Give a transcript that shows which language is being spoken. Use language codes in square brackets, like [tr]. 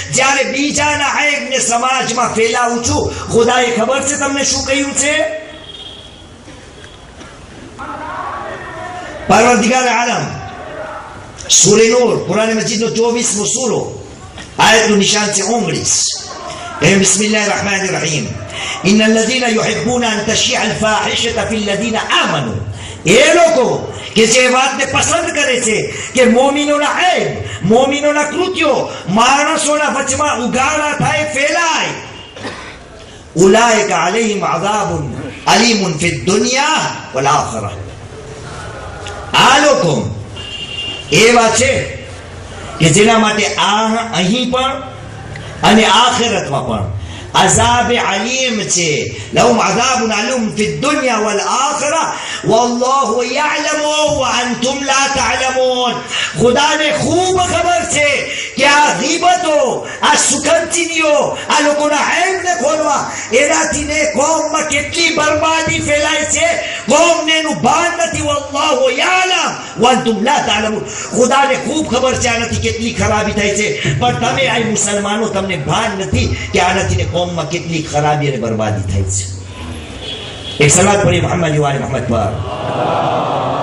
[gu] જ્યારે બીજાના ઐબને સમાજમાં ફેલાવું છું, ખુદાએ ખબર છે તમને શું કહ્યું છે? પરવરદિગાર આલમ, સૂરે નૂર, કુરાન મજીદનો 24મો સૂરો, આયતનું નિશાન છે 19. [ar] بسم الله الرحمن الرحيم إن الذين يحبون أن تشيع الفاحشة في الذين آمنوا. [gu] એ લોકો કે જે વાતને પસંદ કરે છે કે મોમિનોના ઐબ, મોમિનોના કૃત્યો માણસોના વચમાં ઉઘાડા થાય, ફેલાય, ઉલાઇકા અલૈહિમ અઝાબુન અલીમુન ફિદ દુનિયા વલ આખિરા. આ લોકો એવા છે કે જેના માટે અહીં પણ અને આખિરતમાં પણ [ar] عذاب عليم [gu] છે. [ar] لهم عذاب عليم في الدنيا والآخرة والله يعلم وأنتم لا تعلمون. [gu] ખુદાને ખૂબ ખબર છે કે આ ગીબતો, આ સુગંધીઓ, આ લોકોના ઐબને ખોલવા, એનાથી ને કોમમાં કેટલી બરબાદી ફેલાય છે, કોમને એનું ભાન નથી. [ar] والله يعلم وأنتم لا تعلمون. [gu] ખુદાને ખૂબ ખબર છે આનાથી કેટલી ખરાબી થાય છે, પણ તમે આ મુસલમાનો, તમને ભાન નથી કે આનાથી ને કોમમાં કેટલી ખરાબી અને બરબાદી થાય છે. એક સલાત પડી મોહમ્મદ વાલે મોહમ્મદ પર.